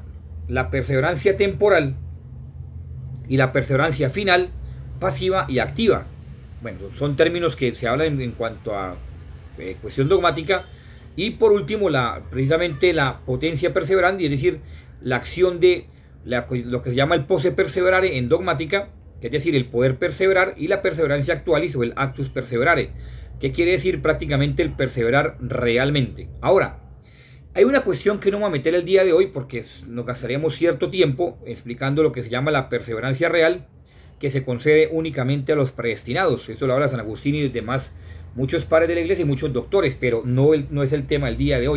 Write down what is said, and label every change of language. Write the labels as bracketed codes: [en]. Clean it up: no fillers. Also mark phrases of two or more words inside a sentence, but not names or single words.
[es] La perseverancia temporal y la perseverancia final, pasiva y activa. Bueno, son términos que se hablan en cuanto a cuestión dogmática. Y por último, precisamente la potencia perseverandi, es decir, la acción de lo que se llama el [la] posse perseverare [es] en dogmática, que es decir, el poder perseverar, y la perseverancia actualis o el [la] actus perseverare, [es] que quiere decir prácticamente el perseverar realmente. Ahora, hay una cuestión que no me voy a meter el día de hoy porque nos gastaríamos cierto tiempo explicando lo que se llama la perseverancia real, que se concede únicamente a los predestinados. Eso lo habla San Agustín y demás, muchos padres de la iglesia y muchos doctores, pero no es el tema del día de hoy.